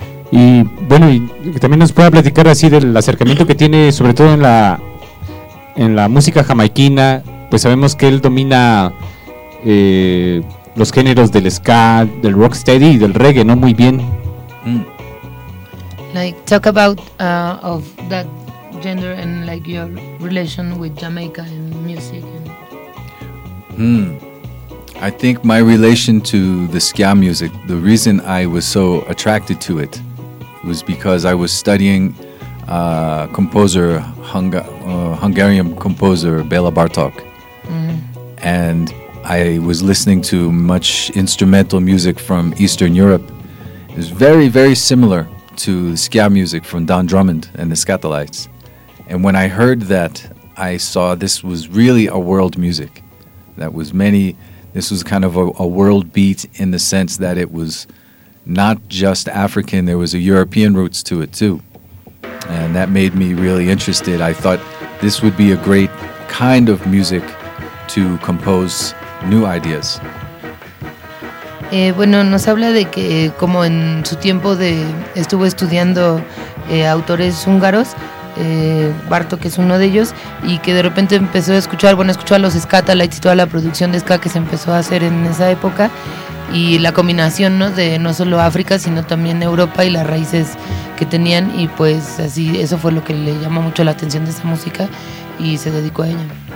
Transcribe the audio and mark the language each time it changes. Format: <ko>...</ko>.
<es>Y bueno, y también nos pueda platicar así del acercamiento que tiene, sobre todo en la música jamaiquina. Pues sabemos que él domina los géneros del ska, del rocksteady y del reggae, ¿no? Muy bien.</es> <en>Like, talk about of that gender and like your relation with Jamaica and music. And... I think my relation to the ska music, the reason I was so attracted to it was because I was studying Hungarian composer Béla Bartók. Mm-hmm. And I was listening to much instrumental music from Eastern Europe. It was very, very similar to ska music from Don Drummond and the Skatalites. And when I heard that, I saw this was really a world music. This was kind of a world beat in the sense that it was not just African, there was a European roots to it too. And that made me really interested. I thought this would be a great kind of music to compose new ideas.</en> <es>Bueno, nos habla de que como en su tiempo estuvo estudiando autores húngaros, Bartók es uno de ellos, y que de repente empezó a escuchar, bueno, escuchó a los Skatalites y toda la producción de ska que se empezó a hacer en esa época, y la combinación, ¿no?, de no solo África sino también Europa y las raíces que tenían, y pues así, eso fue lo que le llamó mucho la atención de esa música y se dedicó a ella.</es>